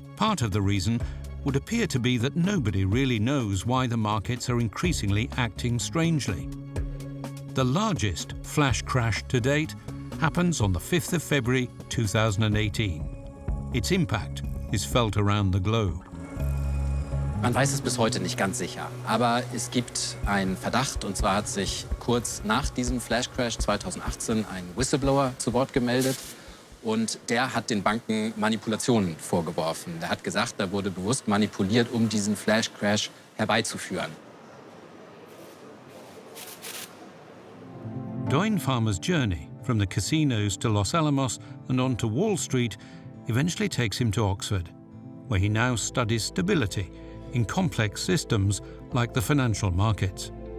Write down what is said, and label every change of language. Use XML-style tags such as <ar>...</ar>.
<en>Part of the reason would appear to be that nobody really knows why the markets are increasingly acting strangely. The largest flash crash to date happens on the 5th of February 2018. Its impact is felt around the globe.</en> <de>Man weiß es bis heute nicht ganz sicher, aber es gibt einen Verdacht, und zwar hat sich kurz nach diesem Flash Crash 2018 ein Whistleblower zu Wort gemeldet Und der hat den Banken Manipulationen vorgeworfen. Der hat gesagt, da wurde bewusst manipuliert, um diesen Flash-Crash herbeizuführen.</de> <en>Doyne farmer's journey from the casinos to Los Alamos and on to Wall Street eventually takes him to Oxford, where he now studies stability in complex systems like the financial markets.</en>